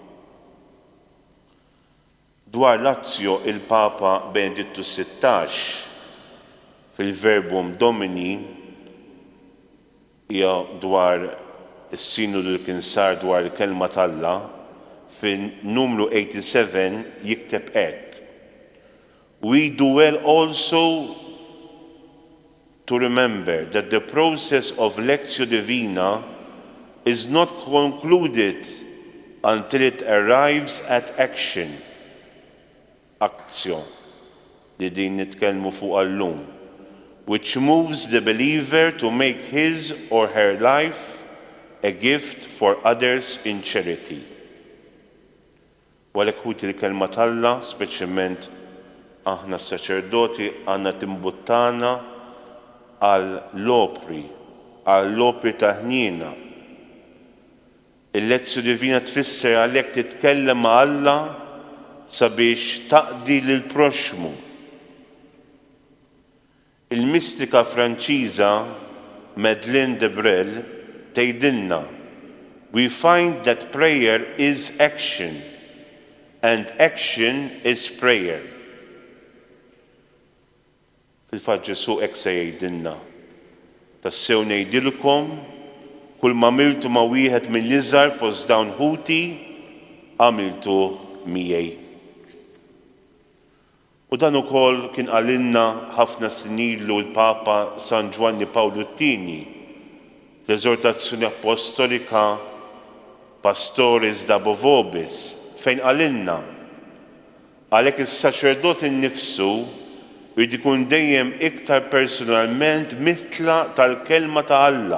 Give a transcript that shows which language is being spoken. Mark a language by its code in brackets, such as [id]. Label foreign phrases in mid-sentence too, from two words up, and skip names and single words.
[mt] Dwar l-azzjo il-Papa Benedittu XVI fil-Verbum Domini hija dwar is-sinodu li kien sar dwar il-kelma tal-Alla fin-numru 87 jikteb hekk. [en] We do well also to remember that the process of Lectio Divina is not concluded until it arrives at action. [mt] Aktio, li din nitkellmu fuq allum, [en] which moves the believer to make his or her life a gift for others in charity. [mt] Walek ħuti l-kelma tal-Alla, speċjalment aħna s-saċerdoti għandna timbuttana għall-opri ta' ħnina. Il-Lezzju Divina tfisser għalhekk titkellem ma' Alla sabiex taqdi lill-proxmu. Il-mistika Franċiża Madeleine de Brel tgħidilna, [en] we find that prayer is action and action is prayer. [mt] Fil-fatt Ġesu hekk se jgħidilna. Tassew ngħidilkom kull ma għamiltu ma' wieħed mill-iżgħar fost dawn ħuti għamiltu miegħi. U dan ukoll kien qalilna ħafna snin ilu l-Papa San Giovanni Paolo II fl-eżortazzjoni apostolika Pastores Dabo Vobis fejn qalilna għalhekk is-saċerdot innifsu jrid ikun dejjem iktar personalment mitla tal-kelma ta' Alla.